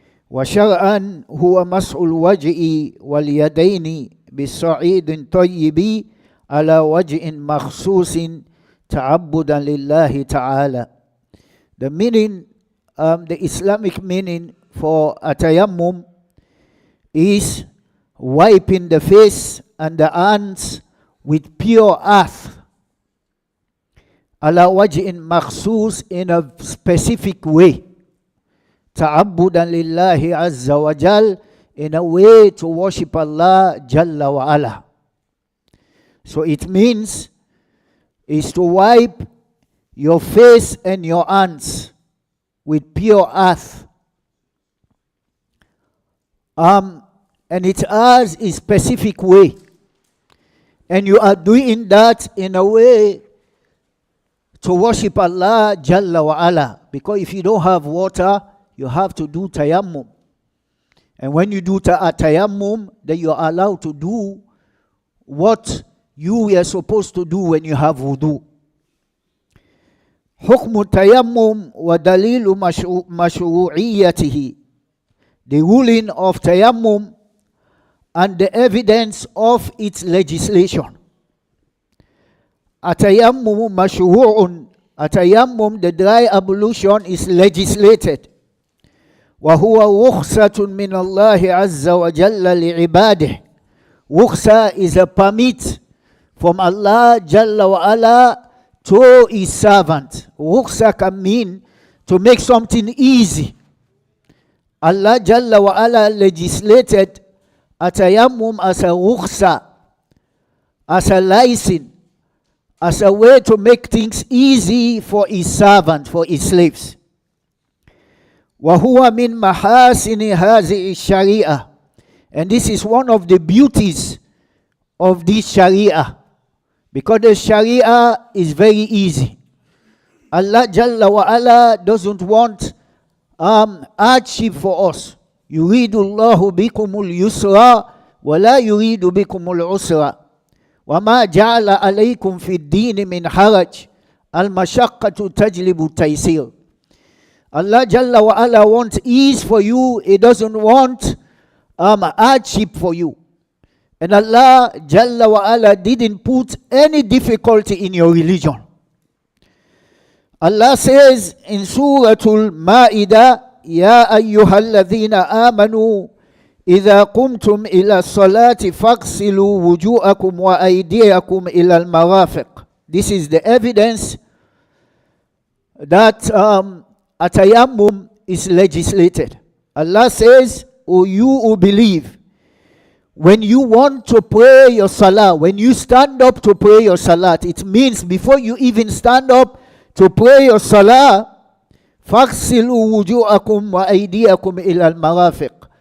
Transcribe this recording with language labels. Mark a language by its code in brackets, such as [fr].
[ar] وشرعا هو مسح الوجه واليدين بصعيد طيب على وجه مخصوص تعبدا لله تعالى. [en] The meaning, the Islamic meaning for a tayammum is wiping the face and the hands with pure earth. [ar] Ala wajhin makhsus, [en] in a specific way. [ar] Ta'abbudan lillahi azza wa jal, [en] in a way to worship Allah jalla wa ala. So it means is to wipe your face and your hands with pure earth. And it has a specific way. And you are doing that in a way to worship Allah Jalla wa ala. Because if you don't have water, you have to do tayammum. And when you do tayammum, then you are allowed to do what you were supposed to do when you have wudu. [ar] حكم التيمم ودليل مشروعيته. [en] The ruling of tayammum and the evidence of its legislation. [ar] التيمم مشروع. [en] التيمم, the dry ablution, is legislated. [ar] وهو رخصة من الله عز وجل لعباده. [en] Rukhsa is a permit from Allah Jalla wa ala to his servant. Rukhsa can mean to make something easy. Allah Jalla wa ala legislated a tayammum as a rukhsa, as a license, as a way to make things easy for his servant, for his slaves. [ar] وَهُوَ مِنْ مَحَاسِنِ هَذِهِ الشَّرِيعَةِ. [en] And this is one of the beauties of this Sharia. Because the Sharia is very easy. Allah Jalla wa Ala doesn't want hardship for us. [ar] يريد الله بكم اليسر ولا يريد بكم العسر وما جعل عليكم في الدين من حرج المشقة تجلب التيسير. [en] Allah Jalla wa Ala wants ease for you. He doesn't want hardship for you. And Allah Jalla wa Ala didn't put any difficulty in your religion. Allah says in Surah Al-Ma'idah, Ya ayyuhalladhina amanu [ar] إذا قمتم إلى الصلاة فاغسلوا وجوهكم وأيديكم إلى المرافق. [en] This is the evidence that a tayammum is legislated. Allah says, O you who believe, when you want to pray your salah, when you stand up to pray your salat, it means before you even stand up to pray your salah, [ar] فَاغْسِلُوا وُجُوءَكُمْ وَأَيْدِيَكُمْ إِلَى الْمَرَافِقِ.